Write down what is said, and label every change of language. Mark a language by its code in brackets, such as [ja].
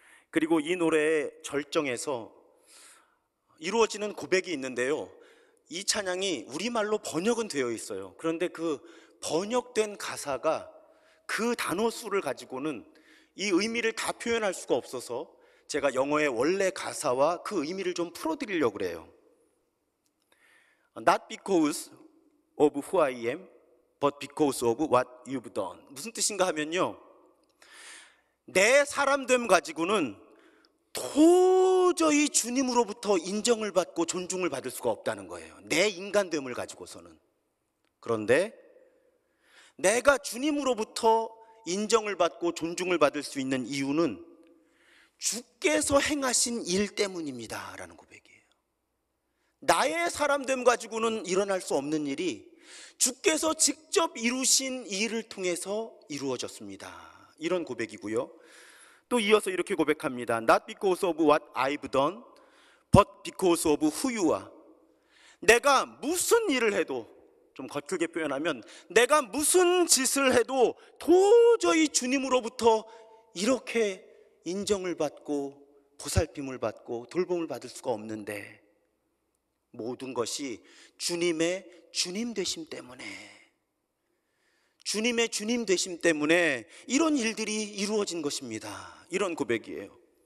[ko] 그리고 이 노래의 절정에서 이루어지는 고백이 있는데요, 이 찬양이 우리말로 번역은 되어 있어요. 그런데 그 번역된 가사가 그 단어 수를 가지고는 이 의미를 다 표현할 수가 없어서 제가 영어의 원래 가사와 그 의미를 좀 풀어드리려고 그래요. [en] Not because of who I am, but because of what you've done. [ko] 무슨 뜻인가 하면요, 내 사람됨 가지고는 도저히 주님으로부터 인정을 받고 존중을 받을 수가 없다는 거예요. 내 인간됨을 가지고서는. 그런데 내가 주님으로부터 인정을 받고 존중을 받을 수 있는 이유는 주께서 행하신 일 때문입니다 라는 고백이에요. 나의 사람됨 가지고는 일어날 수 없는 일이 주께서 직접 이루신 일을 통해서 이루어졌습니다, 이런 고백이고요. 또 이어서 이렇게 고백합니다. [en] Not because of what I've done, but because of who you are. [ko] 내가 무슨 일을 해도, 좀 거칠게 표현하면 내가 무슨 짓을 해도 도저히 주님으로부터 이렇게 인정을 받고 보살핌을 받고 돌봄을 받을 수가 없는데, 모든 것이 주님의 주님 되심 때문에, 주님의 주님 되심 때문에 이런 일들이 이루어진 것입니다, 이런 고백이에요.